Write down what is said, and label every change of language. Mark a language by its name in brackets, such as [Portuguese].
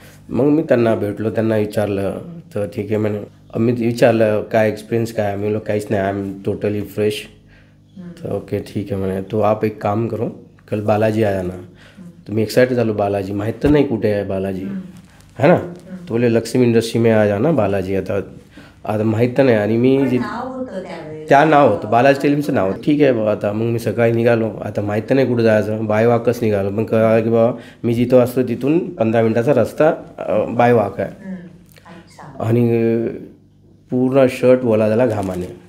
[Marathi] मग मी त्यांना भेटलो त्यांना विचारलं तर ठीक आहे म्हणे. मी विचारलं काय एक्सपिरियन्स काय. मी बोललो काहीच नाही [English] I am totally fresh. [Hindi] तर ओके ठीक है मैंने तो आप एक काम करो कल बालाजी आया ना. तो मैं एक्साइटेड झालो. [Marathi] बालाजी माहीत तर नाही कुठे आहे बालाजी है ना. [Hindi] तो बोले लक्ष्मी इंडस्ट्री में आ जाना बालाजी. [Marathi] आता माहीत तर नाही आणि मी त्या नाव होतं बालाजी टेलिफिल्मचं नाव. ठीक आहे बाबा. आता मग मी सकाळी निघालो. आता माहीत तर नाही कुठं जायचं बाय वॉकच निघालो. पण कळलं की बाबा मी जिथं असतो तिथून 15 मिनिटाचा रस्ता बाय वॉक आहे. आणि पूर्ण शर्ट ओला झाला घामाने.